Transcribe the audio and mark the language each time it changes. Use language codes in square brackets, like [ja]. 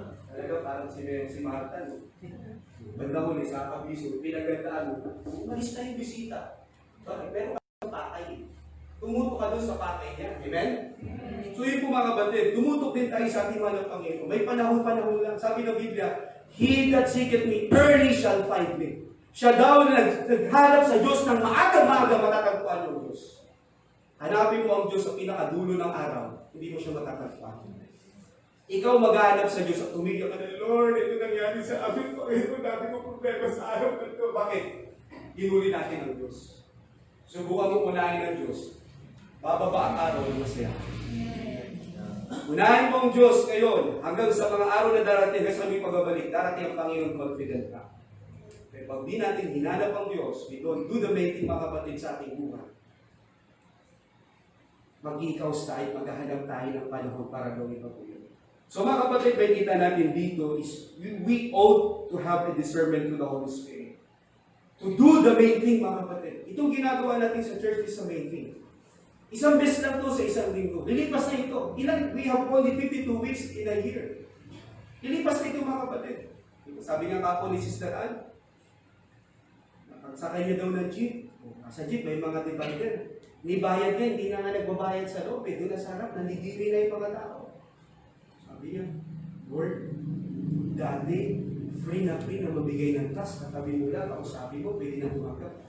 [tl] Talaga, parang si Marta, no? Banda huli, sa kabiso, pinagandaan mo, umalis na yung bisita. Bakit? Pero ka pakay. Tumutok ka doon sa pakay niya. Amen? So yun po mga kapatid, tumutok din tayo sa ating mahal ng Panginoon. May panahon lang. [en] Sabi ng Biblia, he that seeketh me early shall find me. [tl] Siya daw na naghanap sa Diyos ng maaga-maaga matatagpuan ng Diyos. Hanapin mo ang Diyos sa pinakadulo ng araw, hindi mo siya matatagpuan. Ikaw maghanap sa Diyos at tumigil ka na, Lord, ito nangyari sa amin, Panginoon, dami ko problema sa araw na ito. Bakit? Hinuli natin ang Diyos. Subukan mo unahin ang Diyos. Bababa ang araw ng masaya. Unahin mo ang Diyos ngayon, hanggang sa mga araw na darating, hanggang sa aming pagbabalik, darating ang Panginoon, confident ka. Pero pag di natin hinanap ang Diyos, [en] we don't do the main thing, [tl] mga kapatid, sa ating buhay. Mag-ikaws tayo, maghahanap tayo ng panahon para gawin pa po yun. [en] So [tl] mga kapatid, may kita natin dito [en] is we ought to have a discernment to the Holy Spirit. To do the main thing, [tl] mga kapatid. Itong ginagawa natin sa church [en] is the main thing. [tl] Isang beses lang to sa isang linggo. Lilipas na ito. [en] We have only 52 weeks in a year. [tl] Lilipas na ito, mga kapatid. Sabi nga kako ni Sister Ann, nakasakay niya daw ng jeep. Sa jeep, may mga divider. Nibayad niya, hindi na nga nagbabayad sa loob. Doon na sa harap, nandidiri na yung mga tao. Sabi niya, Lord, dati, free na mabigay ng trust. Katabi mo lang, kausapin mo, pwede na tumanggap.